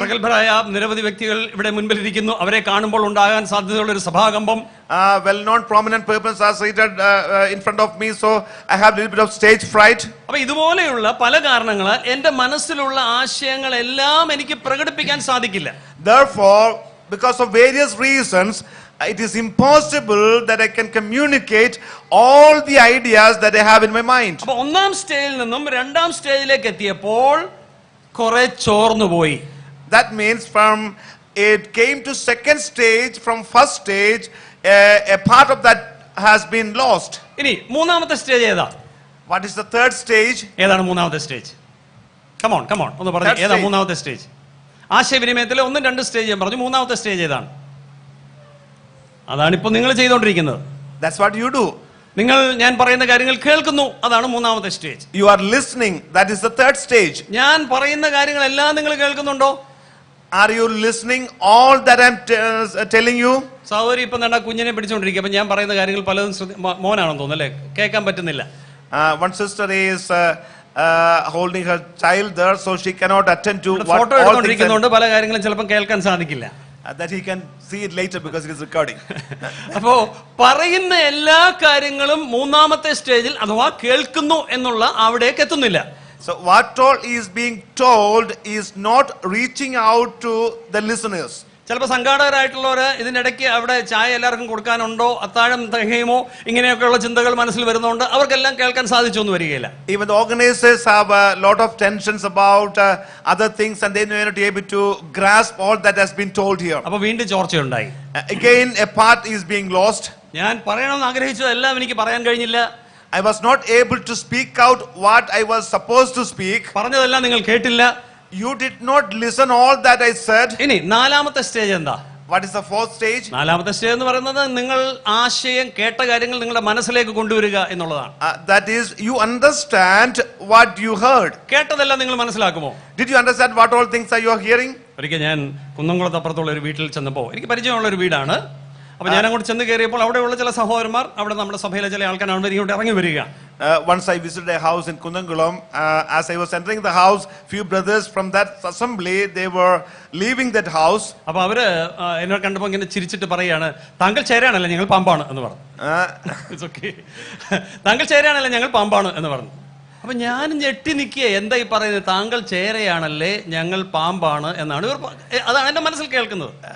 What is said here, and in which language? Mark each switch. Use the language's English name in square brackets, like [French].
[Malayalam] പ്രഗത്ഭരായ നിരവധി വ്യക്തികൾ ഇവിടെ മുൻപിൽ ഇരിക്കുന്നു. അവരെ കാണുമ്പോൾ ഉണ്ടാകാൻ സാധ്യതയുള്ള ഒരു സഭാകമ്പം. [English] Well-known prominent persons are seated in front of me, so I have a little bit of stage fright. [Malayalam] അപ്പൊ ഇതുപോലെയുള്ള പല കാരണങ്ങളാൽ എന്റെ മനസ്സിലുള്ള ആശയങ്ങളെല്ലാം എനിക്ക് പ്രകടിപ്പിക്കാൻ സാധിക്കില്ല. [English] Therefore, because of various reasons, it is impossible that I can communicate all the ideas that I have in my mind. [Malayalam] അപ്പൊ ഒന്നാം സ്റ്റേജിൽ നിന്നും രണ്ടാം സ്റ്റേജിലേക്ക് എത്തിയപ്പോൾ കുറെ ചോർന്നു പോയി. [English] That means from it came to second stage, from first stage, a part of that has been lost. [Malayalam] ഇനി മൂന്നാമത്തെ സ്റ്റേജ് ഏതാ? [English] What is the third stage? [Malayalam] ഏതാണ് മൂന്നാമത്തെ സ്റ്റേജ്? കമോൺ ഒന്ന് പറഞ്ഞു. [English] Third [Malayalam] ഏതാ [English] stage. [Malayalam] മൂന്നാമത്തെ സ്റ്റേജ്? ആശയവിനിമയത്തിലെ 1-2 സ്റ്റേജ് ഞാൻ പറഞ്ഞു. മൂന്നാമത്തെ സ്റ്റേജ് ഏതാണ്? അതാണിപ്പോ നിങ്ങൾ ചെയ്തുകൊണ്ടിരിക്കുന്നത്. [English] That's what you do. [Malayalam] നിങ്ങൾ ഞാൻ പറയുന്ന കാര്യങ്ങൾ കേൾക്കുന്നു. അതാണ് മൂന്നാമത്തെ stage. [English] You are listening. That is the third stage. [Malayalam] ഞാൻ പറയുന്ന കാര്യങ്ങളെല്ലാം നിങ്ങൾ കേൾക്കുന്നുണ്ടോ? [English] Are you listening all that I'm telling you? [Malayalam] സഹോദരി ഇപ്പൊ എന്താ കുഞ്ഞിനെ പിടിച്ചോണ്ടിരിക്കുക. അപ്പൊ ഞാൻ പറയുന്ന കാര്യങ്ങൾ പലതും മോനാണെന്ന് തോന്നുന്നു അല്ലേ? കേൾക്കാൻ പറ്റുന്നില്ല. [English] One sister is holding her child there, so she cannot attend to what [Malayalam] photo [English] all things [Malayalam] എടുത്തോണ്ടിരിക്കുന്നതുകൊണ്ട് പല കാര്യങ്ങളും ചിലപ്പോൾ കേൾക്കാൻ സാധിക്കില്ല. [English] that he can see it later because it is recording. [Malayalam] അപ്പോ പറയുന്ന എല്ലാ കാര്യങ്ങളും മൂന്നാമത്തെ സ്റ്റേജിൽ അഥവാ കേൾക്കുന്നു എന്നുള്ള അവിടേക്ക് എത്തുന്നില്ല. [English] So what all is being told is not reaching out to the listeners. [Malayalam] ചിലപ്പോൾ സംഘാടകരായിട്ടുള്ളവര് ഇതിനിടയ്ക്ക് അവിടെ ചായ എല്ലാവർക്കും കൊടുക്കാനുണ്ടോ, അത്താഴം തികയുമോ, ഇങ്ങനെയൊക്കെയുള്ള ചിന്തകൾ മനസ്സിൽ വരുന്നതുകൊണ്ട് അവർക്കെല്ലാം കേൾക്കാൻ സാധിച്ചൊന്നും വരികയില്ല. [English] Even the organizers have a lot of tensions about other things and they may not be able to grasp all that has been told here. [Malayalam] അപ്പൊ വീണ്ടും ചോർച്ചയുണ്ടായി. [English] Again a part is being lost. [Malayalam] ഞാൻ പറയണമെന്ന് ആഗ്രഹിച്ചതെല്ലാം എനിക്ക് പറയാൻ കഴിഞ്ഞില്ല. [English] I was not able to speak out what I was supposed to speak. [Malayalam] പറഞ്ഞതെല്ലാം നിങ്ങൾ കേട്ടില്ല. [English] You did not listen all that I said. [Malayalam] ഇനി നാലാമത്തെ സ്റ്റേജ് എന്താ? [English] What is the fourth stage? [Malayalam] നാലാമത്തെ സ്റ്റേജ് എന്ന് പറയുന്നത് നിങ്ങൾ ആശയം കേട്ട കാര്യങ്ങൾ നിങ്ങളുടെ മനസ്സിലേക്ക് കൊണ്ടുവരിക എന്നുള്ളതാണ്. [English] That is, you understand what you heard. [Malayalam] കേട്ടതെല്ലാം നിങ്ങൾ മനസ്സിലാക്കുമോ? [English] Did you understand what all things are you are hearing? [Malayalam] ഒരിക്കൽ ഞാൻ കുന്നംകുളത്തപ്പുറത്തുള്ള ഒരു വീട്ടിൽ ചെന്നപ്പോൾ എനിക്ക് പരിചയമുള്ള ഒരു വീടാണ്. അപ്പൊ ഞാൻ അങ്ങോട്ട് ചെന്ന് കയറിയപ്പോൾ അവിടെയുള്ള ചില സഹോദരന്മാർ, അവിടെ നമ്മുടെ സഭയിലെ ചില ആൾക്കാർ ഇങ്ങോട്ട് ഇറങ്ങി വരിക. [English] Once I visited a house in Kundangulam. As I was entering the house, few brothers from that assembly, they were leaving that house. [Malayalam] അപ്പൊ അവര് എന്നെ കണ്ടപ്പോൾ ഇങ്ങനെ ചിരിച്ചിട്ട് പറയാണ്, താങ്കൾ ചേരാണല്ലേ ഞങ്ങൾ പാമ്പാണ് എന്ന് പറഞ്ഞു. [English] it's okay, [Malayalam] താങ്കൾ ചേരാണല്ലേ ഞങ്ങൾ പാമ്പാണ് എന്ന് പറഞ്ഞു. അപ്പൊ ഞാൻ ഞെട്ടി നിൽക്കുക, എന്താ ഈ പറയുന്നത്? താങ്കൾ ചേരയാണല്ലേ ഞങ്ങൾ പാമ്പാണ് എന്നാണ് ഇവർ, അതാണ് എന്റെ മനസ്സിൽ കേൾക്കുന്നത്.